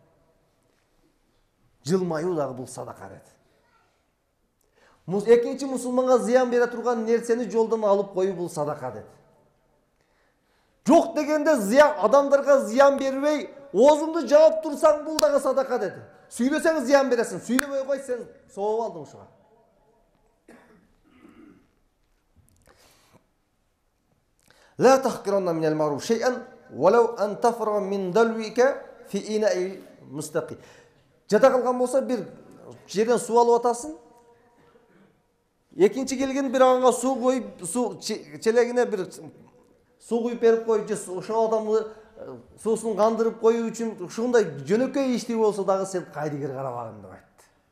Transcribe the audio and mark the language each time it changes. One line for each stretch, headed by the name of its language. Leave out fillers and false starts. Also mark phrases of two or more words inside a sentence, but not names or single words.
Kyrgyz: Жылмаюу дагы бул садака деди. Экинчи мусулманга зыян бере турган нерсени жолдон алып коюу бул садака деди. Жок дегенде адамдарга зыян бербей, оозуңду жаап турсаң, бул дагы садака деди. Сүйлөсөң зыян бересиң, сүйлөбөй кой, сен сооп алдың ушуга.
Arabic: لا تحقرن من المعروف شيئا ولو أن تفرغ من دلوك في إناء مستقي.
Kyrgyz: Жада калган болсо бир жерден суу алып атасың. Экинчи келген бир аңга суу коюп, суу челегине бир суу куюп берип коюп, же ошол адамды суусун кандырып коюу үчүн ушундай жөнөкөй ишти болсо дагы сен кайдыгер карабагын деп айтты.